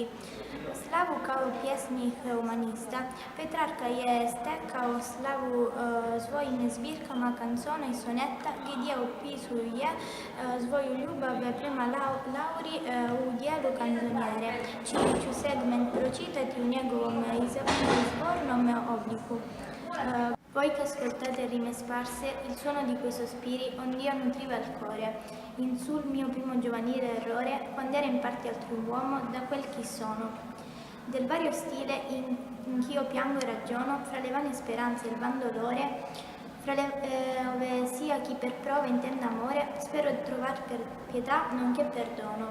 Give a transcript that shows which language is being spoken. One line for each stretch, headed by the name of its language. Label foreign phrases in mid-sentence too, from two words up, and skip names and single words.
Croatian: Slavu kao pjesnik humanista, Petrarka je stekao slavu svojim zbirkama kancona i soneta gdje opisuje svoju ljubav prema Lauri u dijelu kanzonjere, čiji ću segment pročitati u njegovom izvornom obliku.
Italian: Voi che ascoltate rime sparse, il suono di quei sospiri ond'io nutriva il cuore, in sul mio primo giovanile errore, quando era in parte altro uomo, da quel chi sono. Del vario stile in ch'io piango e ragiono, fra le vane speranze e il van dolore, fra le ove sia chi per prova intenda amore, spero di trovar per pietà nonché perdono.